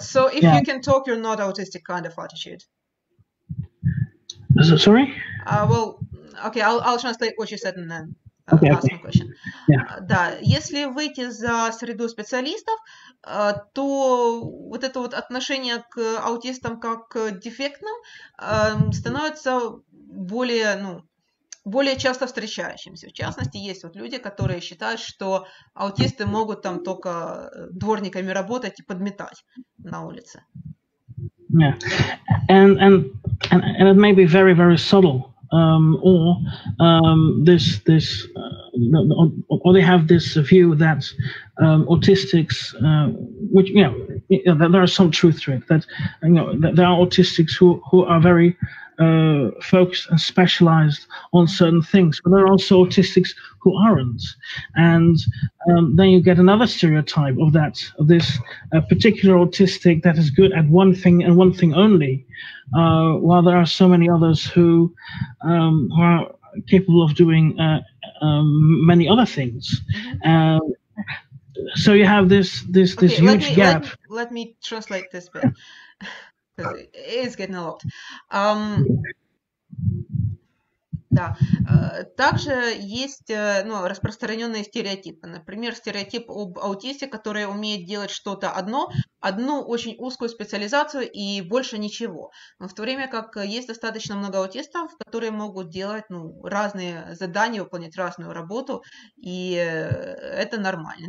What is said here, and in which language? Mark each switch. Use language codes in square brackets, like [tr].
[en] So if you can talk, you're not autistic kind of attitude. Sorry? Well, okay, I'll translate what you said and then ask my question. Yeah. [ru] Да, если выйти за среду специалистов, то вот это вот отношение к аутистам как к дефектным становится более часто встречающимся. В частности, есть вот люди, которые считают, что аутисты могут там только дворниками работать и подметать на улице. [en] Yeah, and it may be very, very subtle, or they have this view that autistics, which there is some truth to it, that that there are autistics who are very focused and specialized on certain things, but there are also autistics who aren't, and then you get another stereotype of this particular autistic that is good at one thing and one thing only, while there are so many others who are capable of doing many other things. So you have this huge gap. Let me translate this bit. Because it is getting a lot. [ru] Да. Также есть распространенные стереотипы. Например, стереотип об аутисте, который умеет делать что-то одну очень узкую специализацию и больше ничего. Но в то время как есть достаточно много аутистов, которые могут делать разные задания, выполнять разную работу, и это нормально.